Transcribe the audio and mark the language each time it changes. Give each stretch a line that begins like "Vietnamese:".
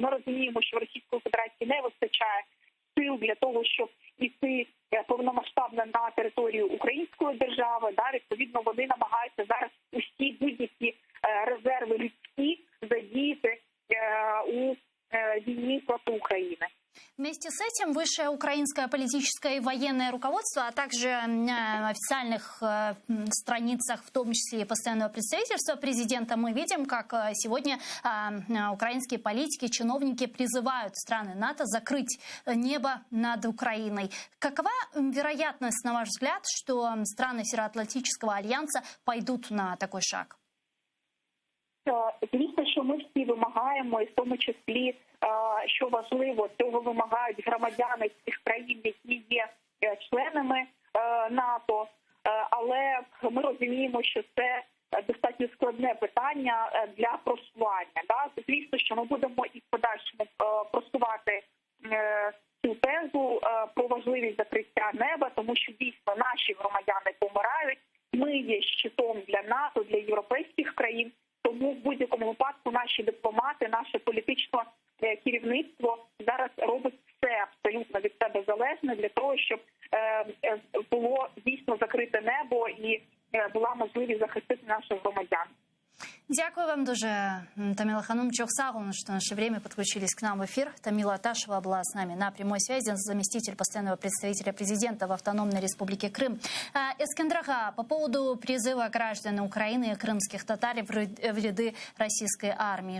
Ukrainian: Ми розуміємо, що в Російської Федерації не вистачає сил для того, щоб іти повномасштабно на територію української держави. Відповідно, вони намагаються зараз усі будь-які резерви людські задіяти у війне
Russian: против Украины. Вместе с этим высшее украинское политическое и военное руководство, а также на официальных страницах, в том числе и постоянного представительства президента, мы видим, как сегодня украинские политики, чиновники призывают страны НАТО закрыть небо над Украиной. Какова вероятность, на ваш взгляд, что страны Североатлантического альянса пойдут на такой шаг?
Ukrainian: Звісно, що ми всі вимагаємо, і в тому числі, що важливо, цього вимагають громадяни цих країн, які є членами НАТО, але ми розуміємо, що це достатньо складне питання для просування. Звісно, що ми будемо і в подальшому просувати цю тезу про важливість закриття неба, тому що дійсно наші громадяни помирають, ми є щитом для НАТО, для європейських країн. Тому в будь-якому випадку наші дипломати, наше політичне керівництво зараз робить все абсолютно від себе залежне для того, щоб було дійсно закрите небо і була можливість захистити наших громадян. Дякую вам дуже,
Russian: Тамила Ханум Чохсагун, что в наше время подключились к нам в эфир. Тамила Аташева была с нами на прямой связи, заместитель постоянного представителя президента в Автономной Республике Крым. Эскендер Ага, по поводу призыва граждан Украины и крымских татар в ряды российской армии.